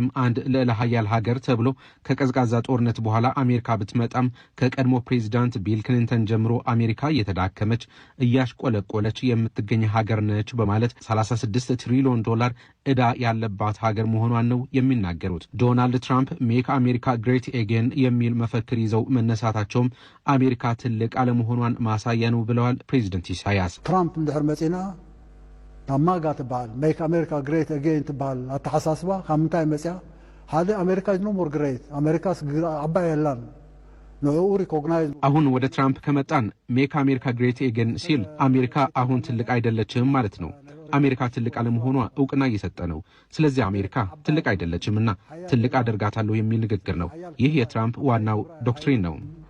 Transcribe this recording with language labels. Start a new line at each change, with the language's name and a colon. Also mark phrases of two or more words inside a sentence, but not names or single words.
Amharic: አንድ ልዕለ ኃያል ሀገር ተብሎ ከቀዝቃዛ ጦርነት በኋላ አሜሪካ ብትመጣም ከቀድሞ ፕሬዝዳንት ቢል ክሊንተን ጀምሮ አሜሪካ እየተዳከመች እያሽቆለቆለች የምትገኝ ሀገር ነች በማለት 36 ትሪሊዮን ዶላር ዕዳ ያለባት ሀገር መሆኗን ነው የሚናገሩት። ዶናልድ ትራምፕ
English: Make America great again
Amharic: የሚል መፈክር ይዘው መነሳታቸውም አሜሪካ ትልቅ አለመሆኗን ማሳያ ነው ብለዋል ፕሬዝዳንት ኢሳያስ።
Tigrinya: ትራምፕ እንድሕር መጺና ታማጋ ትበሃል
English: Make America great again
Tigrinya: ትበሃል አተሓሳስባ ካብ ምንታይ መጺያ ሓደ
English: America is no more great
Tigrinya: አሜሪካስ ዓባይ የላን
Amharic: አሁን ወደ ትራምፕ ከመጣን
English: Make America great again
Amharic: ሲል አሜሪካ አሁን ትልቅ አይደለችም ማለት ነው። አሜሪካ ትልቅ አለመሆኗ እውቅና እየሰጠ ነው። ስለዚህ አሜሪካ ትልቅ አይደለችምና ትልቅ አደርጋታለሁ የሚል ንግግር ነው። ይህ የትራምፕ ዋናው ዶክትሪን ነው።